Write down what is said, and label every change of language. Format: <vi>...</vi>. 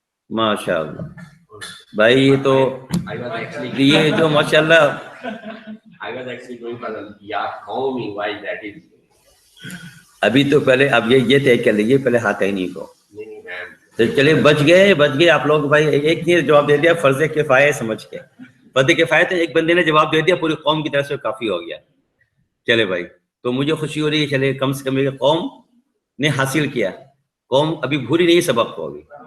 <ur>ماشاء اللہ بھائی, یہ تو یہ جو ماشاء اللہ</ur> <en>I was actually going for the Ya Qaumi, why that is.</en> <ur>ابھی تو پہلے اب یہ طے کر لیجیے پہلے ہاتینی کو. نہیں میم, تو چلے بچ گئے آپ لوگ بھائی. ایک نے جواب دے دیا فرض کفایہ سمجھ کے, فرض کفایہ تو ایک بندے نے جواب دے دیا, پوری قوم کی طرف سے کافی ہو گیا. چلے بھائی, تو مجھے خوشی ہو رہی ہے, چلے کم سے کم یہ قوم نے حاصل کیا, قوم ابھی بھولی نہیں سبق کو ابھی.</ur>